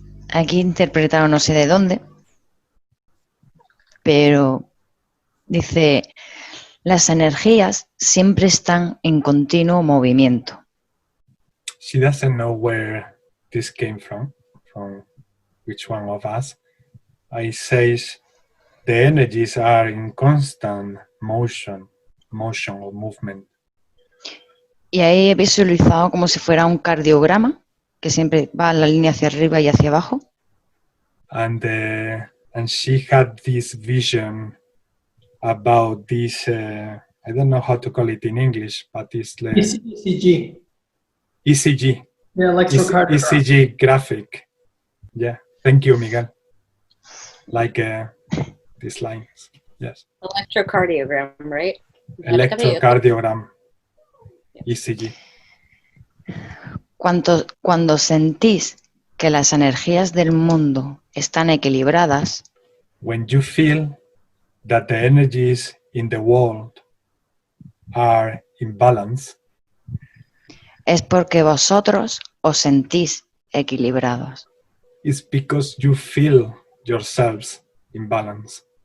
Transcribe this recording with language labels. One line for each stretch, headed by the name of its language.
Spanish: Aquí interpretaron no sé de dónde, pero dice, las energías siempre están en continuo movimiento.
English: She doesn't know where this came from which one of us. I says the energies are in constant motion or movement.
Spanish: Y ahí he visualizado como si fuera un cardiograma, que siempre va en la línea hacia arriba y hacia abajo.
English: And she had this vision about this, I don't know how to call it in English, but it's like ECG. ECG. Yeah, electrocardiogram. ECG graphic. Yeah, thank you, Miguel. Like these lines, yes. Electrocardiogram, right? Electrocardiogram. ECG.
Spanish: Cuando sentís que las energías del mundo están equilibradas,
English: when you feel that the energies in the world are in balance,
Spanish: es porque vosotros os sentís equilibrados.
English: it's because you feel yourselves in balance.